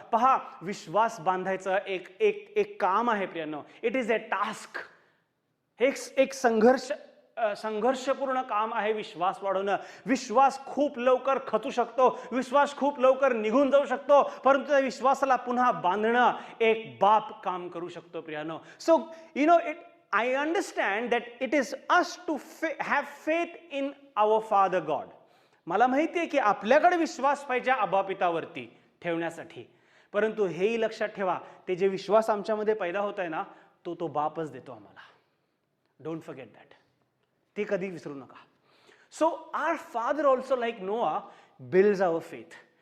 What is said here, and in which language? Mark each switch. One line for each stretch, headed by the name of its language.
Marathi: पहा, विश्वास बांधायचं एक काम आहे प्रियांनो.
English: It is a task.
Marathi: एक संघर्ष संघर्षपूर्ण काम आहे विश्वास वाढवणं. विश्वास खूप लवकर खचू शकतो, विश्वास खूप लवकर निघून जाऊ शकतो, परंतु त्या विश्वासाला पुन्हा बांधणं एक बाप काम करू शकतो प्रियानो.
English: So I understand that it is us to have faith in our Father God.
Marathi: मला माहिती आहे की आपल्याकडे विश्वास पाहिजे आबा पितावरती ठेवण्यासाठी, परंतु हेही लक्षात ठेवा, ते जे विश्वास आमच्यामध्ये पैदा होत आहे ना, तो बापच देतो आम्हाला.
English: Don't forget that.
Marathi: ते कधी विसरू नका.
English: So our Father also like Noah builds our faith.